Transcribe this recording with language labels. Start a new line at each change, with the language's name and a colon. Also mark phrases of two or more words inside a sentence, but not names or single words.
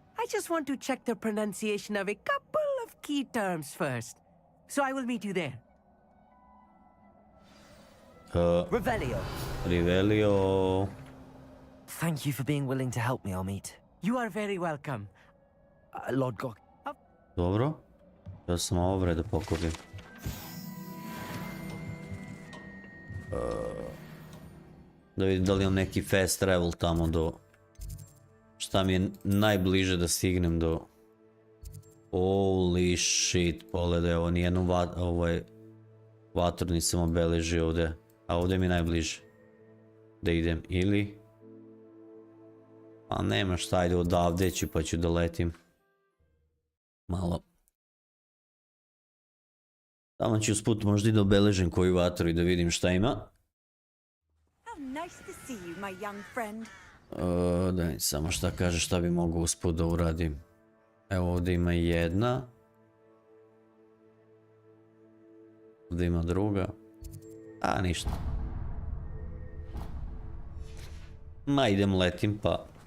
English: I just want to check the pronunciation of a couple of key terms first. So I will meet you there. Revelio. Rivelio. Thank you for being willing to help me, Armeet. You are very welcome. Lodgok.
Serbian: Dobro. Ja sam ovo vre da pokupim. Da vidim da li imam neki
English: fast travel
Serbian: tamo do... Šta mi je najbliže da stignem do...
English: Holy shit,
Serbian: pogledaj, ovo nijednu vatru nisam obeležio ovdje. A ovdje mi je najbliže. Da idem, ili... Pa nema šta, ajde odavde ću pa ću da letim. Malo. Tamo ću usput možda i da obeležim koju vatru i da vidim šta ima.
English: How nice to see you, my young friend.
Serbian: Daj, samo šta kaže šta bi mogao usput da uradim. Evo ovdje ima jedna. Ovdje ima druga. A ništa. Ma idem letim pa.